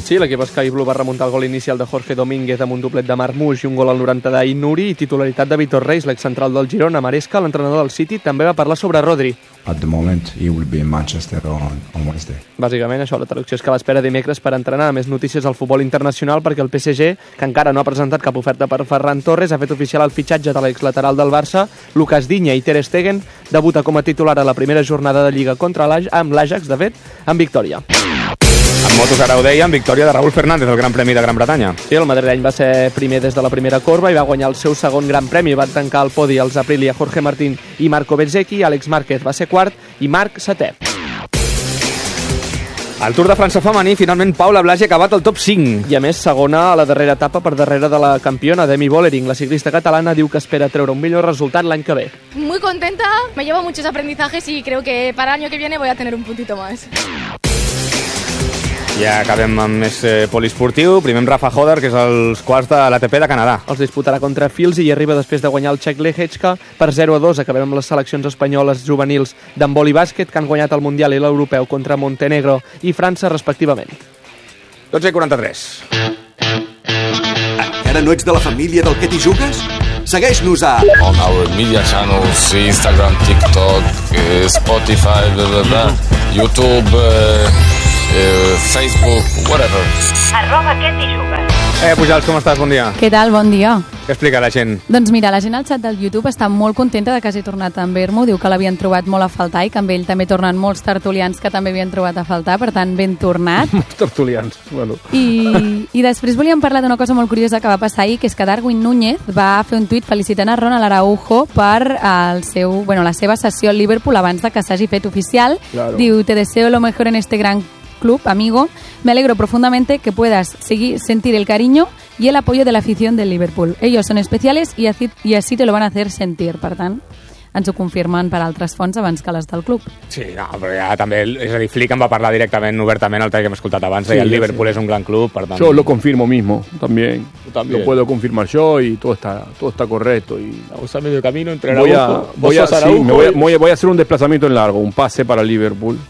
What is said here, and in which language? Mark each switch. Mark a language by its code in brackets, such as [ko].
[ca] Sí, l'equip Sky Blue va remuntar el gol inicial de Jorge Domínguez amb un doblet de Marmoush i un gol al 90 d'Inuri, i titularitat de Vitor Reis, l'excentral del Girona. Maresca, l'entrenador del City, també va parlar sobre Rodri. [en] At the moment, he will be in Manchester on Wednesday. [ca] Bàsicament, això, la traducció és que l'espera dimecres per entrenar. Més notícies al futbol internacional, perquè el PSG, que encara no ha presentat cap oferta per Ferran Torres, ha fet oficial el fitxatge de l'exlateral del Barça, Lucas Digne, i Ter Stegen debuta com a titular a la primera jornada de Lliga contra l'Ajax, amb l'Ajax, de fet, amb victòria. Amb motos, ara ho dèiem, victòria de Raúl Fernández, el Gran Premi de Gran Bretanya. Sí, el madrileny va ser primer des de la primera corba i va guanyar el seu segon Gran Premi. Va tancar el podi els Aprilia, Jorge Martín i Marco Bezzecchi. Àlex Márquez va ser quart i Marc setè. El Tour de França femení, finalment Paula Blasi ha acabat el top 5. I a més, segona a la darrera etapa per darrere de la campiona Demi Vollering. La ciclista catalana diu que espera treure un millor resultat l'any que ve. [es] Muy contenta, me llevo muchos aprendizajes y creo que para el año que viene voy a tener un puntito más. [ca] Ja acabem amb més poliesportiu. Primer amb Rafa Hodder, que és als quarts de l'ATP de Canadà. Els disputarà contra Fils i arriba després de guanyar el Czech Lehečka per 0-2. Acabem amb les seleccions espanyoles juvenils d'handbol i bàsquet, que han guanyat el Mundial i l'Europeu contra Montenegro i França, respectivament. 12:43. Encara no ets de la família del que t'hi jugues? Segueix-nos a... [en] On our media channels, Instagram, TikTok, Spotify, YouTube... Facebook, whatever. [ca] Arroba ketijugas. Pujals, com estàs? Bon dia. Què tal? Bon dia. Què explica la gent? Doncs mira, la gent al chat del YouTube està molt contenta de que hagi tornat en Bermo. Diu que l'havien trobat molt a faltar i que amb ell també tornen molts tertulians que també havien trobat a faltar. Per tant, ben tornat. Molts tertulians, bueno. I després volíem parlar d'una cosa molt curiosa que va passar ahir, que és que Darwin Núñez va fer un tuit felicitant a Ronald Araujo per el seu, bueno, la seva sessió al Liverpool abans de que s'hagi fet oficial. [es] Claro. Diu, te deseo lo mejor en este gran club, amigo, me alegro profundamente que puedas seguir sentir el cariño y el apoyo de la afición del Liverpool. Ellos son especiales y así te lo van a hacer sentir. [ca] Per tant, ens ho confirmen per altres fonts abans que les del club. Sí, no, però ja també, és a dir, Flick en va parlar directament, obertament, el que hem escoltat abans, sí, i el Liverpool sí. És un gran club, per tant... [es] Yo lo confirmo mismo, también. También. Lo puedo confirmar yo y todo está correcto. Y... Vamos a medio camino entre Araujo. Voy a hacer un desplazamiento en largo, un pase para Liverpool.